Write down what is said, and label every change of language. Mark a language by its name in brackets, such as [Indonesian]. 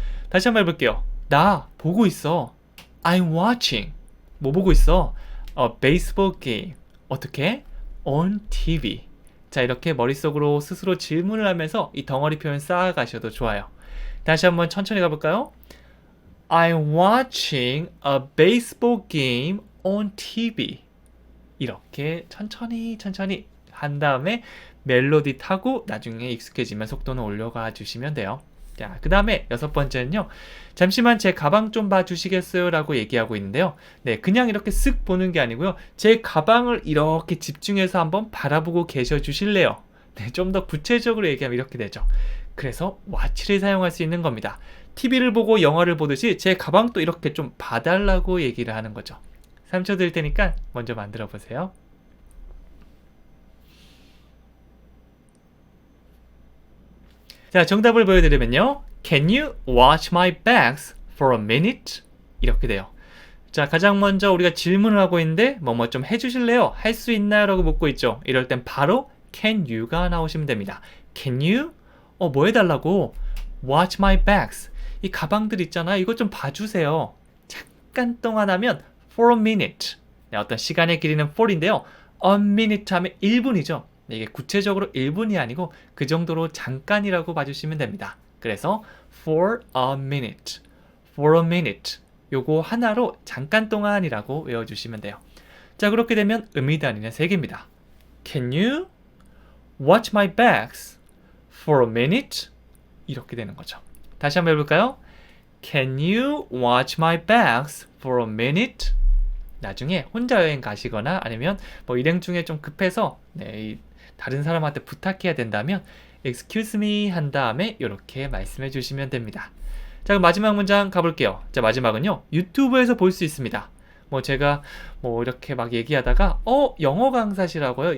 [Korean] 다시 한번 해볼게요. 나 보고 있어. [English] I'm watching. [Korean] 뭐 보고 있어? [English] A baseball game. [Korean] 어떻게? [English] On TV. [Korean] 자, 이렇게 머릿속으로 스스로 질문을 하면서 이 덩어리 표현 쌓아가셔도 좋아요. 다시 한번 천천히 가볼까요? [English] I'm watching a baseball game on TV. [Korean] 이렇게 천천히 한 다음에 멜로디 타고 나중에 익숙해지면 속도는 올려가 주시면 돼요. 자, 그 다음에 여섯 번째는요. 잠시만 제 가방 좀 봐주시겠어요? 라고 얘기하고 있는데요. 네, 그냥 이렇게 쓱 보는 게 아니고요. 제 가방을 이렇게 집중해서 한번 바라보고 계셔 주실래요? 네, 좀 더 구체적으로 얘기하면 이렇게 되죠. 그래서 watch를 사용할 수 있는 겁니다. TV를 보고 영화를 보듯이 제 가방도 이렇게 좀 봐달라고 얘기를 하는 거죠. 3초 드릴 테니까 먼저 만들어 보세요. 자, 정답을 보여드리면요. [English] Can you watch my bags for a minute? [Korean] 이렇게 돼요. 자, 가장 먼저 우리가 질문을 하고 있는데 뭐뭐 좀 해주실래요? 할 수 있나요? 라고 묻고 있죠. 이럴 땐 바로 can you가 나오시면 됩니다. [English] Can you? [Korean] 뭐 해달라고? [English] Watch my bags. [Korean] 이 가방들 있잖아요. 이것 좀 봐주세요. 잠깐 동안 하면 [English] for a minute. [Korean] 네, 어떤 시간의 길이는 for인데요. a minute 하면 1분이죠. 네, 이게 구체적으로 1분이 아니고 그 정도로 잠깐이라고 봐주시면 됩니다. [English] 그래서 for a minute. for a minute. [Korean] 요거 하나로 잠깐 동안이라고 외워주시면 돼요. 자, 그렇게 되면 의미단위는 3개입니다. [English] Can you watch my bags for a minute? [Korean] 이렇게 되는 거죠. 다시 한번 해볼까요? [English] Can you watch my bags for a minute? [Korean] 나중에 혼자 여행 가시거나 아니면 일행 중에 좀 급해서 다른 사람한테 부탁해야 된다면 excuse me 한 다음에 이렇게 말씀해 주시면 됩니다. 자, 그럼 마지막 문장 가볼게요. 자, 마지막은요. 유튜브에서 볼 수 있습니다. 뭐 제가 뭐 이렇게 막 얘기하다가 영어 강사시라고요?